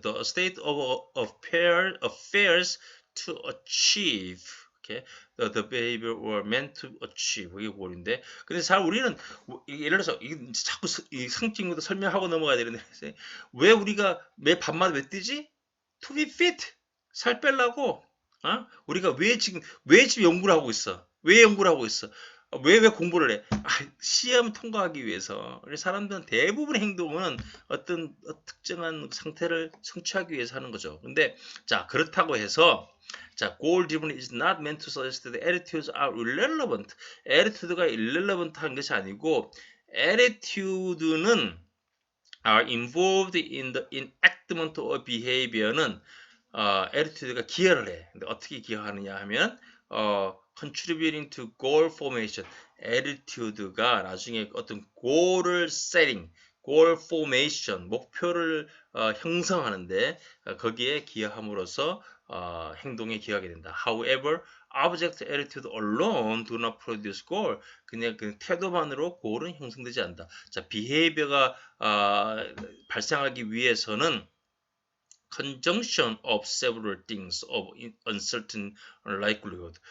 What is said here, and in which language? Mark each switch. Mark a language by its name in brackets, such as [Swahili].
[English] The state of affairs to achieve. The behavior were meant to achieve. [Korean] 이게 골인데. 근데 잘 우리는 예를 들어서 자꾸 이 상징으로 설명하고 넘어가야 되는데 왜 우리가 매 밤마다 왜 뛰지? [English] To be fit. [Korean] 살 빼려고. 우리가 왜 지금 연구를 하고 있어? 왜 연구를 하고 있어? 왜 공부를 해? 시험 통과하기 위해서. 사람들은 대부분의 행동은 어떤 특정한 상태를 성취하기 위해서 하는 거죠. 근데 자, 그렇다고 해서 자, [English] goal driven is not meant to suggest that attitudes are irrelevant. [Korean] attitude가 irrelevant한 것이 아니고 attitude는 [English] are involved in the enactment of behavior [Korean] 는 attitude가 기여를 해. 근데 어떻게 기여하느냐 하면 [English] contributing to goal formation. [Korean] attitude가 나중에 어떤 goal을 setting, goal formation, 목표를 형성하는데 거기에 기여함으로써 행동에 기여하게 된다. [English] However, object attitude alone do not produce goal. [Korean] 그냥 그 태도만으로 goal은 형성되지 않는다. [English] 자, [Korean] behavior가 발생하기 위해서는 [English] conjunction of several things of uncertain likelihood.